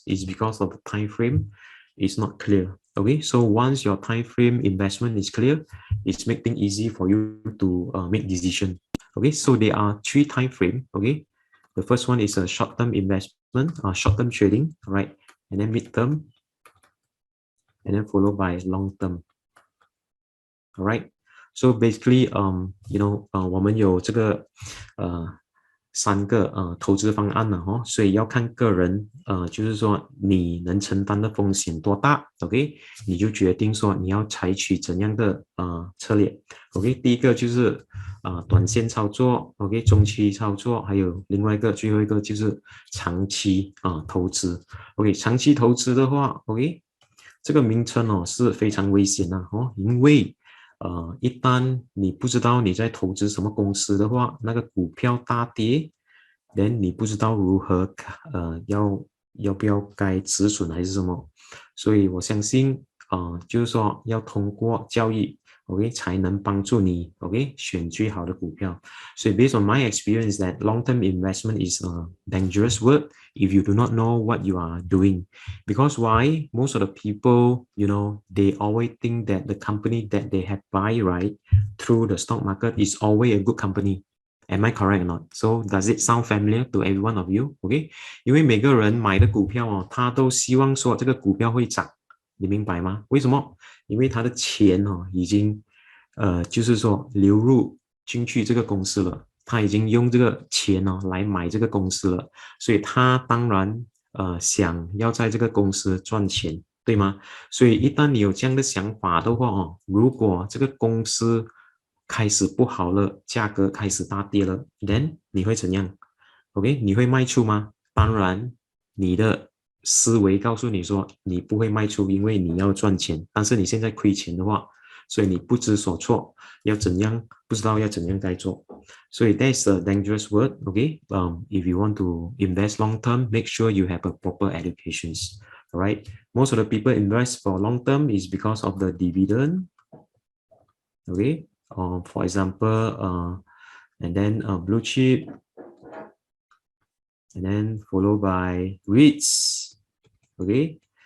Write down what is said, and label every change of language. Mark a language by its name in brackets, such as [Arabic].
[English] It's because of the time frame is not clear. Okay, so once your time frame investment is clear, it's making easy for you to make decision. Okay, so there are 3 time frame. Okay, the first one is a short-term investment, short-term trading, right, and then mid-term. And then followed by long term. All right. [Chinese] So basically, you know, 我们有这个3个投资方案了哈，所以要看个人就是说你能承担的风险多大 ，OK， 你就决定说你要采取怎样的策略 ，OK， 第一个就是短线操作 ，OK， 中期操作，还有另外一个最后一个就是长期投资 ，OK， 长期投资的话 ，OK。这个名称是非常危险的因为一旦你不知道你在投资什么公司的话，那个股票大跌 then 你不知道如何要不要该止损还是什么，所以我相信就是说要通过交易 OK 才能帮助你 OK 选最好的股票。 [English] 所以 based on my experience that long-term investment is a dangerous word if you do not know what you are doing. Because why? Most of the people, you know, they always think that the company that they have buy right through the stock market is always a good company. Am I correct or not? So does it sound familiar to every one of you? OK? [Chinese] 因为每个人买的股票他都希望说这个股票会涨。你明白吗？为什么？因为他的钱已经就是说流入进去这个公司了，他已经用这个钱来买这个公司了，所以他当然想要在这个公司赚钱，对吗？所以一旦你有这样的想法的话如果这个公司开始不好了，价格开始大跌了 then 你会怎样 ？OK， 你会卖出吗？当然，你的思维告诉你说你不会卖出，因为你要赚钱，但是你现在亏钱的话，所以你不知所措，要怎样不知道要怎样该做，所以 that's a dangerous word. [English] Okay, if you want to invest long term, make sure you have a proper educations. All right, most of the people invest for long term is because of the dividend. Okay, for example, and then blue chip, and then followed by REITs. Okay,